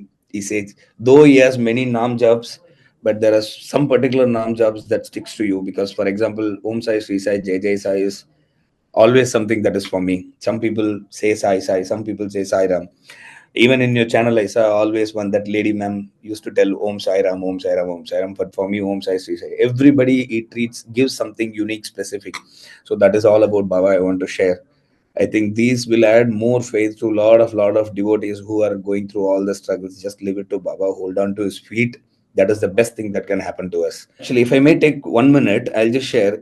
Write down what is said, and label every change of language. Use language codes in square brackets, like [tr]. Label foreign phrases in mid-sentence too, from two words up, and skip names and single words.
[en] He says, though he has many [hi] nam japs, [en] but there are some particular [hi] nam japs [en] that sticks to you. Because, for example, Om Sai, Sri Sai, [hi] Jai Jai [en] Sai is always something that is for me. Some people say Sai Sai, some people say Sai Ram. Even in your channel, I saw always one that lady ma'am used to tell Om Sai Ram, Om Sai Ram, Om Sai Ram. But for me, Om Sai Sri Sai. Everybody it treats gives something unique, specific. So that is all about Baba. I want to share. I think these will add more faith to lot of devotees who are going through all the struggles. Just leave it to Baba. Hold on to his feet. That is the best thing that can happen to us. Actually, if I may take 1 minute, I'll just share.